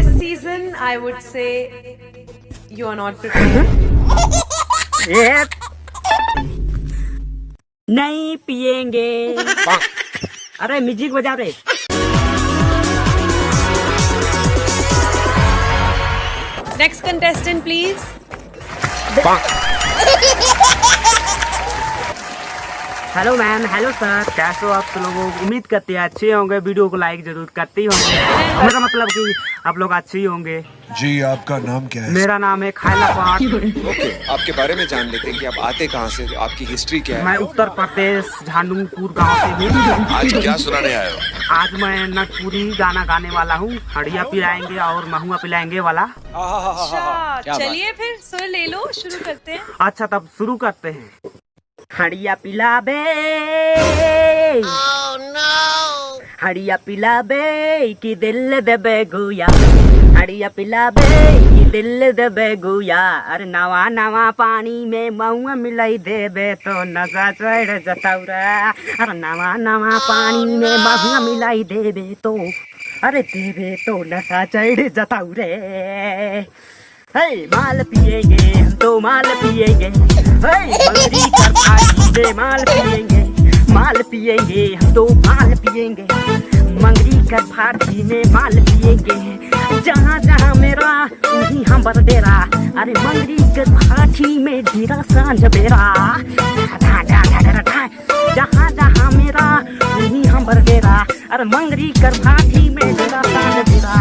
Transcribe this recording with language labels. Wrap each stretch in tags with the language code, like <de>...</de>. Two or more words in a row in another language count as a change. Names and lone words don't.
<en>season, I would say you are not prepared.</en> <hi>नहीं पिएंगे। अरे म्यूजिक बजा रे।</hi> <en>Next contestant, please.</en> <hi>हेलो मैम, हेलो सर, कैसे हो आप लोग? उम्मीद करते हैं अच्छे होंगे। वीडियो को लाइक जरूर करते ही होंगे। मेरा मतलब कि आप लोग अच्छे ही होंगे। जी, आपका नाम क्या है? मेरा नाम है खायला पाक। ओके, आपके बारे में जान लेते हैं कि आप आते कहाँ से, आपकी हिस्ट्री क्या है। मैं उत्तर प्रदेश झांडूपुर गांव से हूँ। आज क्या सुनाने आए हो? आज मैं नटपुरी गाना गाने वाला हूँ। हड़िया पिलाएंगे और महुआ पिलाएंगे वाला। अच्छा, क्या बात। चलिए फिर सुर ले लो, शुरू करते हैं। अच्छा, तब शुरू करते हैं।</hi> <sck>हड़िया पिलाबे, हड़िया पिलाबे कि दिल देबे गुया, हड़िया पिलाबे कि दिल देबे गुया। अरे नवा नवा पानी में महुआ मिलाई देबे तो नशा चढ़ जताऊ रे। अरे नवा नवा पानी में महुआ मिलाई देबे तो, अरे देबे तो नशा चढ़ जताऊ रे।</sck> <hi>हे माल पिएंगे हम तो माल पिएंगे, हे मंगरी कर भाई से माल पिएंगे, माल पिएंगे हम तो माल पिएंगे, मंगरी कर फारसी में माल पिएंगे।</hi> <sck>जहाँ जहाँ मेरा वहीं हम बर डेरा, अरे मंगरी कर फारसी में डेरा सांझ बेरा। जहाँ जहाँ मेरा वहीं हम बर डेरा, अरे मंगरी कर फारसी में डेरा सांझ बेरा।</sck>